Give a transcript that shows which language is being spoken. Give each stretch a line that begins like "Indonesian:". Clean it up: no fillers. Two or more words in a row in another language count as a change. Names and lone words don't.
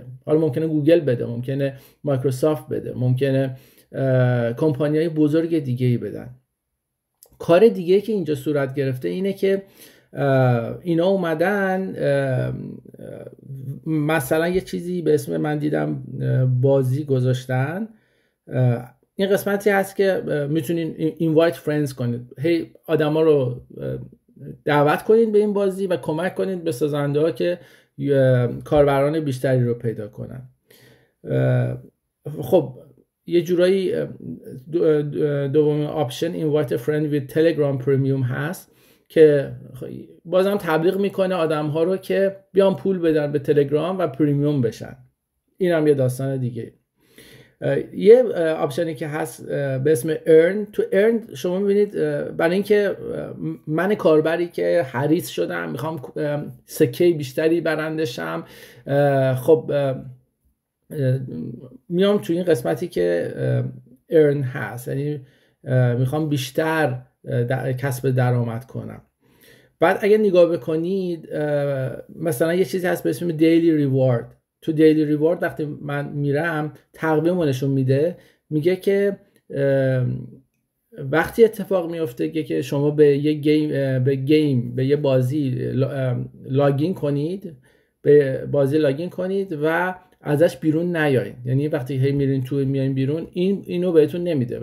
Persian: حالا ممکنه گوگل بده، ممکنه مایکروسافت بده، ممکنه کمپانی‌های بزرگ دیگه‌ای بدن. کار دیگه که اینجا صورت گرفته اینه که اینا اومدن مثلا یه چیزی به اسم، من دیدم بازی گذاشتن، این قسمتی هست که میتونین
English: invite friends
Persian: کنید، هی آدما رو دعوت کنید به این بازی و کمک کنید به سازنده ها که کاربران بیشتری رو پیدا کنن. خب یه جورایی دومین آپشن
English: invite a friend with Telegram Premium
Persian: هست که بازم تبلیغ میکنه آدم ها رو که بیان پول بدن به تلگرام و پریمیوم بشن. این هم یه داستان دیگه. یه آپشنی که هست به اسم earn. تو earn شما میبینید برای اینکه من کاربری که حریص شدم میخوام سکه بیشتری برندشم، خب میام تو این قسمتی که earn هست، یعنی میخوام بیشتر کسب درآمد کنم. بعد اگه نگاه بکنید مثلا یه چیزی هست به اسم
English: daily reward.
Persian: تو
English: daily reward
Persian: وقتی من میرم تقویم نشون میده، میگه که وقتی اتفاق میفته که شما به یه بازی لاگین کنید، به بازی لاگین کنید و ازش بیرون نیاین، یعنی وقتی هی میرین تو میاین بیرون، اینو بهتون نمیده.